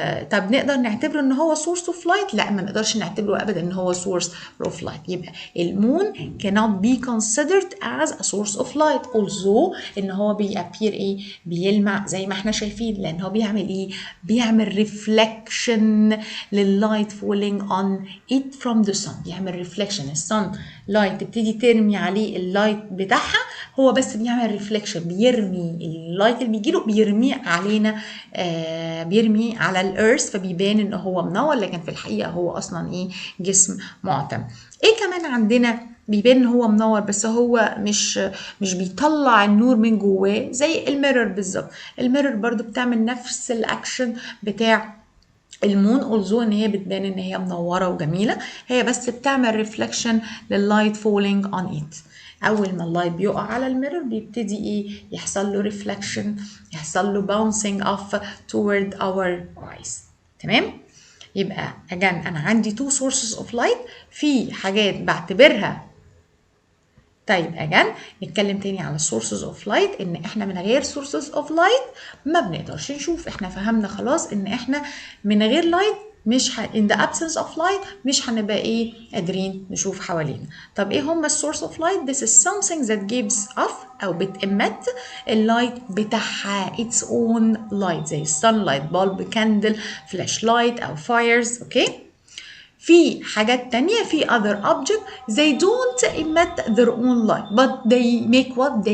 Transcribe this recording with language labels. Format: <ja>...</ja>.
<ar>طب نقدر نعتبره ان هو source of light؟ لا، ما نقدرش نعتبره ابدا ان هو source of light. يبقى المون</ar> <en>cannot be considered as a source of light although</en> <ar>ان هو بيappear ايه؟ بيلمع زي ما احنا شايفين. لان هو بيعمل ايه؟ بيعمل reflection للlight</ar> <en>falling on it from the sun.</en> <ar>بيعمل reflection. الصن لايت تبتدي ترمي عليه اللايت بتاعها، هو بس بيعمل ريفليكشن، بيرمي اللايت اللي بيجيله بيرميه علينا، بيرمي على الارث، فبيبان ان هو منور لكن في الحقيقه هو اصلا ايه؟ جسم معتم. ايه كمان عندنا بيبان ان هو منور بس هو مش بيطلع النور من جواه؟ زي الميرور بالظبط. الميرور برضو بتعمل نفس الاكشن بتاع المون اولزو ان هي بتبان ان هي منوره وجميله، هي بس بتعمل ريفلكشن لللايت</ar> <en>Falling on it.</en> <ar>اول ما اللايت بيقع على الميرور بيبتدي ايه؟ يحصل له ريفلكشن، يحصل له</ar> <en>bouncing off toward our eyes.</en> <ar>تمام.</ar> <en>يبقى again</en> <ar>انا عندي</ar> <en>two sources of light.</en> <ar>في حاجات بعتبرها. طيب again نتكلم تاني على sources of light. ان احنا من غير sources of light ما بنقدرش نشوف. احنا فهمنا خلاص ان احنا من غير light مش</ar> <en>in the absence of light</en> <ar>مش هنبقى ايه؟ قادرين نشوف حوالينا. طب ايه هم</ar> <en>source of light؟ This is something that gives off</en> <ar>او بتemit اللايت بتاعها</ar> <en>its own light زي sunlight, bulb, candle, flashlight او fires.</en> <ar>اوكي. في حاجات تانية في</ar> <en>other object they don't emit their own light but they make what?</en>